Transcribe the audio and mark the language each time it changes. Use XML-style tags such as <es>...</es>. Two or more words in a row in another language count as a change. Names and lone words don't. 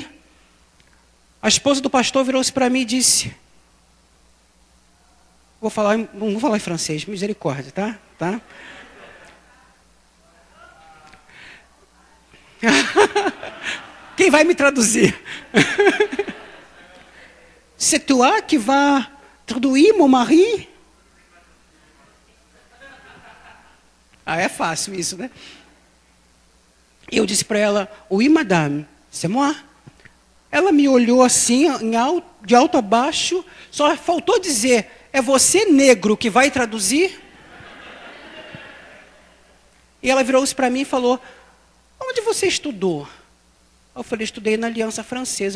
<pt>A esposa do pastor virou-se para mim e disse: não vou falar em francês, misericórdia, tá? Quem vai me traduzir?</pt> <fr>C'est toi qui vas traduire mon mari?</fr> <pt>Ah, é fácil isso, né? Eu disse para ela:</pt> <fr>oui, madame, c'est moi.</fr> <pt>Ela me olhou assim, de alto a baixo, só faltou dizer: é você, negro, que vai traduzir? E ela virou-se para mim e falou, onde você estudou? Eu falei, estudei na Aliança Francesa.</pt>